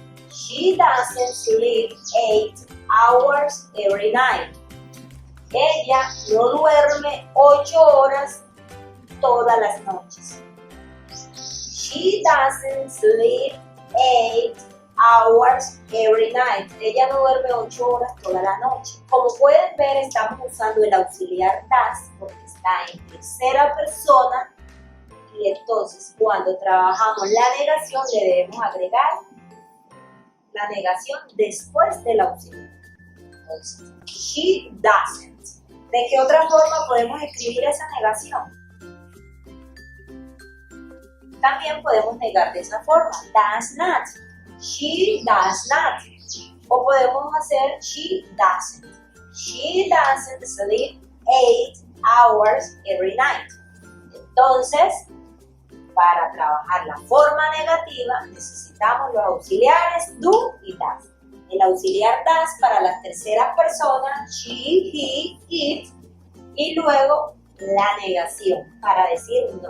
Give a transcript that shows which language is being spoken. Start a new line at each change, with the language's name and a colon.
English: She doesn't sleep 8 hours every night.
Spanish: Ella no duerme 8 horas todas las noches.
English: She doesn't sleep 8 hours every night.
Spanish: Ella no duerme 8 horas toda la noche. Como pueden ver, estamos usando el auxiliar does porque está en tercera persona y entonces cuando trabajamos la negación le debemos agregar la negación después del auxiliar. Entonces,
English: she doesn't.
Spanish: ¿De qué otra forma podemos escribir esa negación? También podemos negar de esa forma.
English: Does not. She does not.
Spanish: O podemos hacer
English: she doesn't. She doesn't sleep 8 hours every night.
Spanish: Entonces, para trabajar la forma negativa necesitamos los auxiliares do y does. El auxiliar does para las terceras personas, she, he, it, y luego la negación para decir no.